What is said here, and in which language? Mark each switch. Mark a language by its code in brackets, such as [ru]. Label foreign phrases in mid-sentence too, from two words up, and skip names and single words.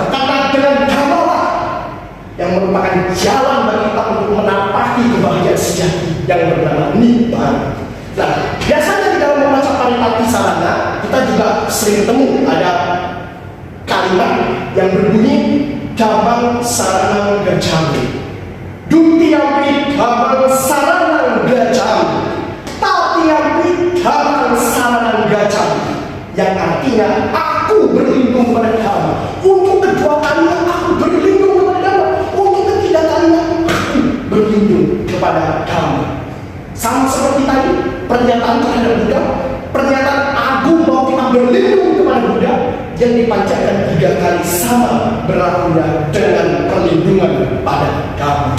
[id] Karena dengan dharma yang merupakan jalan bagi kita untuk menapaki kebahagiaan sejati yang bernama Nibbana. Nah, biasanya di dalam membaca Paritattha Sarana, kita juga sering ketemu ada kalimat yang berbunyi [pi] Dhammang saranang gacchami, dutiyampi dhammang saranang gacchami, tatiyampi dhammang saranang gacchami, [id] yang artinya aku berlindung pada dhamma. Untuk kedua kalinya aku berlindung kepada dhamma. Untuk ketiga kalinya aku berlindung kepada dhamma. Sama seperti tadi pernyataan terhadap Buddha, pernyataan agung bahwa kita berlindung kepada Buddha yang dipanjatkan 3 kali sama berlakunya dengan perlindungan pada dhamma.